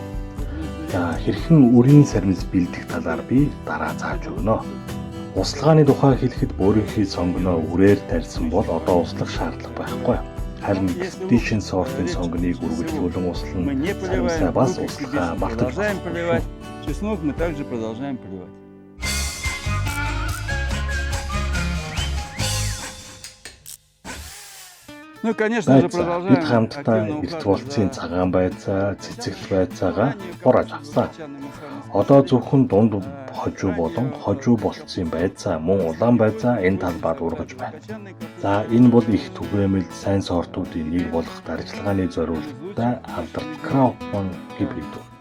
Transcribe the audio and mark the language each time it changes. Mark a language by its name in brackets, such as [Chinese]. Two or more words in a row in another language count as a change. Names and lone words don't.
[Mongolian] За хэрхэн үрийн саримс бэлдэх талаар би дараа зааж өгнө. Услгааны тухай хэлэхэд өөрийнхөө сонгоноо үрээр тарьсан бол одоо услах шаардлага байхгүй. Харин expedition сортын сонгоныг үргэлжлүүлэн услан саримсаа бас услахаа мартаж [Russian] поливать. Чеснок мы также продолжаем поливать. Ну, конечно же, продолжаем. [Mongolian] Бид хамтдаа эрт болцын цагаан байцаа, цэцэгт байцаагаа хурааж авсан. Одоо зөвхөн дунд хожуу болон хожуу болцын байцаа мөн улаан байцаа энэ талбайд ургаж байна. За энэ бол их түгээмэл сайн сортуудын нэг болох дарчилгааны зориулалттай алдарт Краупман гибрид.